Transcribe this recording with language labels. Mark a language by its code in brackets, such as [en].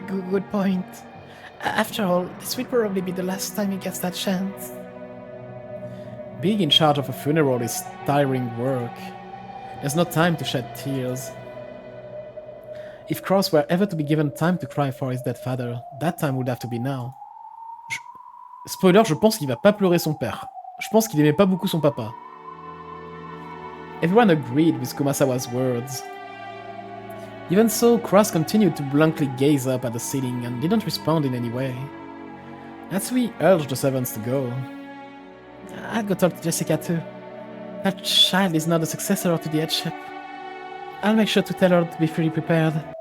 [en] Good point. After all, this will probably be the last time he gets that chance. Being in charge of a funeral is tiring work. There's no time to shed tears. If Cross were ever to be given time to cry for his dead father, that time would have to be now. [fr] Spoiler, je pense qu'il va pas pleurer son père. Je pense qu'il aimait pas beaucoup son papa. [en] Everyone agreed with Kumasawa's words. Even so, Cross continued to blankly gaze up at the ceiling and didn't respond in any way. Natsui urged the servants to go. I'll go talk to Jessica too. That child is not a successor to the headship. I'll make sure to tell her to be fully prepared.